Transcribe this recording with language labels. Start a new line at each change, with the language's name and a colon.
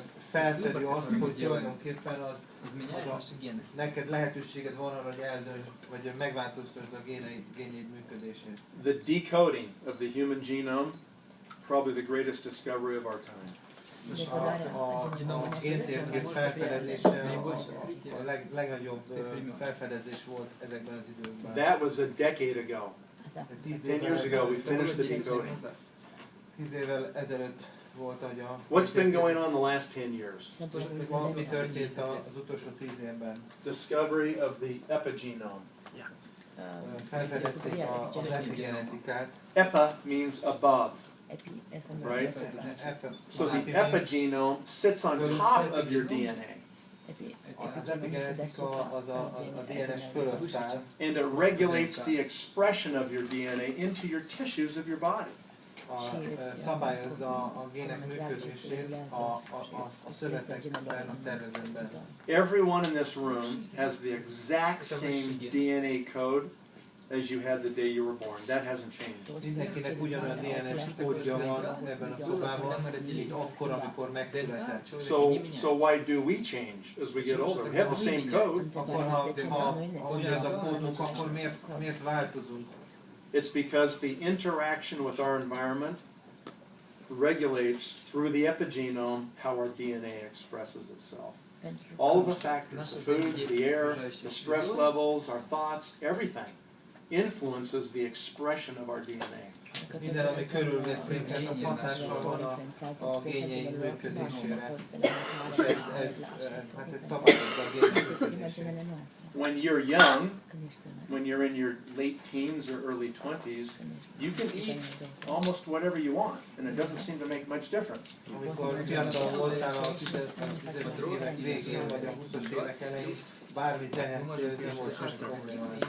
Hungarian: Felfedi azt, hogy tulajdonképpen neked lehetőséged van arra, hogy eldöntsd, vagy megváltoztasd a génjeid működését.
English: The decoding of the human genome, probably the greatest discovery of our time.
Hungarian: A géntérkép felfedezése a legnagyobb felfedezés volt ezekben az időkben.
English: That was a decade ago. 10 years ago we finished the decoding.
Hungarian: 10 évvel ezelőtt volt, hogy a...
English: What's been going on the last 10 years?
Hungarian: Mi történt az utolsó 10 évben?
English: Discovery of the epigenome.
Hungarian: Felfedezték az epigenetikát.
English: Epa means above. Right? So the epigenome sits on top of your DNA.
Hungarian: Az epigenetika az a DNS fölött áll.
English: And it regulates the expression of your DNA into your tissues of your body.
Hungarian: Szabályozza a gének működését a szövetekben, a szervezetben.
English: Everyone in this room has the exact same DNA code as you had the day you were born. That hasn't changed.
Hungarian: Mindenkinek ugyanolyan DNS kódja van ebben a szobában, mint akkor, amikor megszületett.
English: So why do we change as we get older? We have the same code.
Hungarian: Akkor ha ugyanaz a kódunk, akkor miért változunk?
English: It's because the interaction with our environment regulates through the epigenome how our DNA expresses itself. All of the factors, the food, the air, the stress levels, our thoughts, everything influences the expression of our DNA.
Hungarian: Minden, ami körülvesz minket, az hatással van a génjeink működésére. Ez szabályozza a génjeink működésére.
English: When you're young, when you're in your late teens or early 20s, you can eat almost whatever you want, and it doesn't seem to make much difference.
Hungarian: Amikor fiatal voltál a 10 évek végén, vagy a 20-as évek elején, bármi tehettél, nem volt semmi probléma.